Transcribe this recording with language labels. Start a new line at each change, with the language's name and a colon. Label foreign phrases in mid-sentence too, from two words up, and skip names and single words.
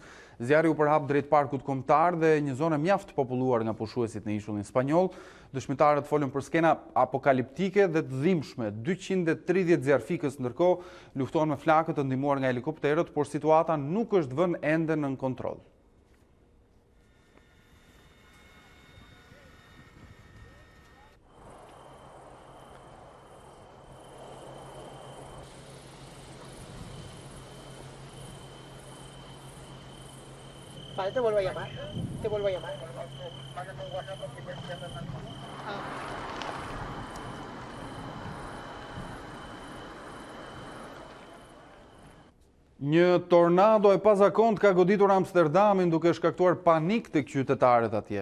Albanian: Zjarri u përhap drejt parkut kombëtar dhe një zonë mjaft populluar nga pushuesit në ishullin spanjoll. Dëshmitarët folën për skena apokaliptike dhe të dhimbshme. 230 zjarrfikës ndërkohë luftohen me flakët të ndihmuar nga helikopterët, por situata nuk është vënë ende nën kontroll.
Spanish: Vale, te vuelvo a llamar. Te vuelvo a llamar.
Albanian: Një tornado e pazakont ka goditur Amsterdamin duke shkaktuar panik tek qytetarët atje.